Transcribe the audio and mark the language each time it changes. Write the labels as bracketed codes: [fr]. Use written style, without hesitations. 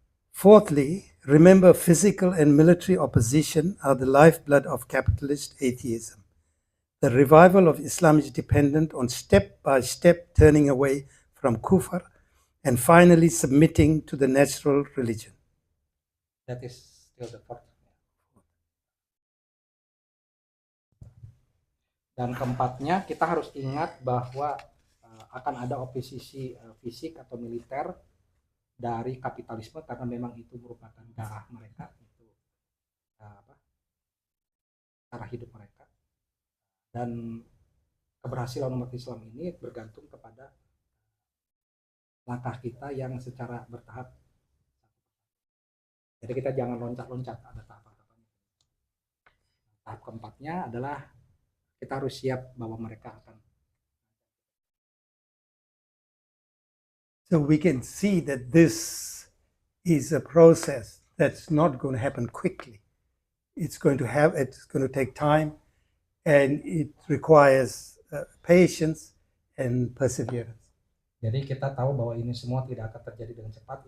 [en] Fourthly, remember physical and military opposition are the lifeblood of capitalist atheism. The revival of Islam is dependent on step-by-step turning away from kufr and finally submitting to the natural religion. That is still the fourth. [id] Dan keempatnya, kita harus ingat bahwa akan ada oposisi fisik atau militer dari kapitalisme karena memang itu merupakan darah mereka, itu cara hidup mereka, dan keberhasilan umat Islam ini bergantung kepada langkah kita yang secara bertahap. Jadi kita jangan loncat-loncat, ada tahap-tahapnya. Tahap keempatnya adalah kita harus siap bahwa mereka akan. [en] So we can see that this is a process that's not going to happen quickly. It's going to take time, and it requires patience and perseverance. [id] Jadi kita tahu bahwa ini semua tidak akan terjadi dengan cepat.